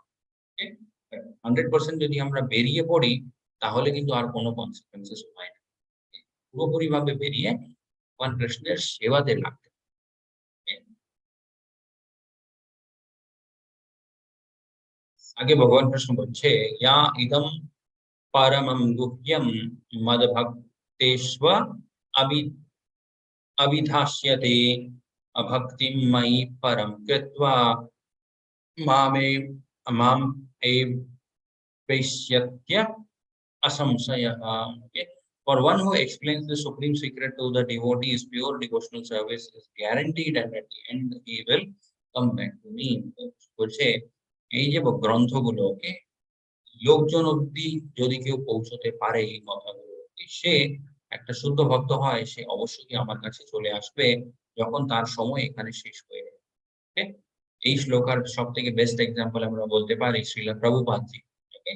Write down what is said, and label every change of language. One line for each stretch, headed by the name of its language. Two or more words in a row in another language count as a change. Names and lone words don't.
Bangla: 100% যদি আমরা বেরিয়ে পড়ি তাহলে কিন্তু আর কোনো কনসিকুয়েন্সেস হয় না। পুরোপুরি ভাবে বেরিয়ে ভগবান কৃষ্ণের সেবাতে লাগতে হবে। আগে ভগবান কৃষ্ণ বলছে
Sanskrit: ইয়া ইদম परमं गुह्यं मद्भक्तेष्व अभि अभिधास्यते अभक्तिं मयि परं कृत्वा मामे माम एवैष्यत्य असंशयः। Okay?
English: For one who explains the supreme secret to the devotees, pure devotional service is guaranteed, and at the end he will come back to me.
Bangla: বলছে এই যে গ্রন্থগুলো, ওকে, লোকজন অব্দি যদি কেউ পৌঁছতে পারে এই কথাগুলো, সে একটা শুদ্ধ ভক্ত হয়, সে অবশ্যই আমার কাছে চলে আসবে যখন তার সময় এখানে শেষ হয়ে যাবে। Okay? এই শ্লোকার সব থেকে
English: best example
Bangla: আমরা বলতে পারি শ্রীলা প্রভুপাদজি।